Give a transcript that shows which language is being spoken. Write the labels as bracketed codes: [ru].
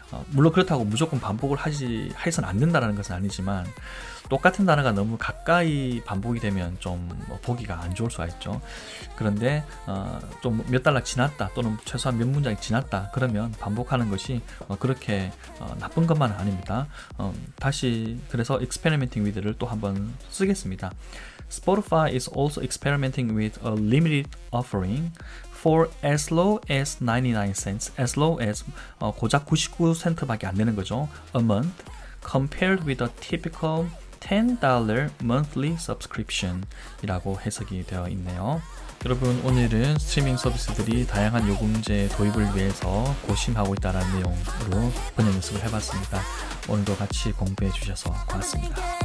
[ko] 물론 그렇다고 무조건 반복을 해서는 안 된다는 것은 아니지만 똑같은 단어가 너무 가까이 반복이 되면 좀 보기가 안 좋을 수가 있죠. 그런데 좀 몇 달락 지났다 또는 최소한 몇 문장이 지났다 그러면 반복하는 것이 그렇게 나쁜 것만은 아닙니다. 다시 그래서 experimenting with를 또 한번 쓰겠습니다. [en] Spotify is also experimenting with a limited offering for as low as 99 cents, as low as [ko] 고작 99센트밖에 안 되는 거죠. [en] A month compared with a typical $10 monthly subscription [ko] 이라고 해석이 되어 있네요. 여러분, 오늘은 스트리밍 서비스들이 다양한 요금제 도입을 위해서 고심하고 있다는 내용으로 번역 연습을 해봤습니다. 오늘도 같이 공부해 주셔서 고맙습니다.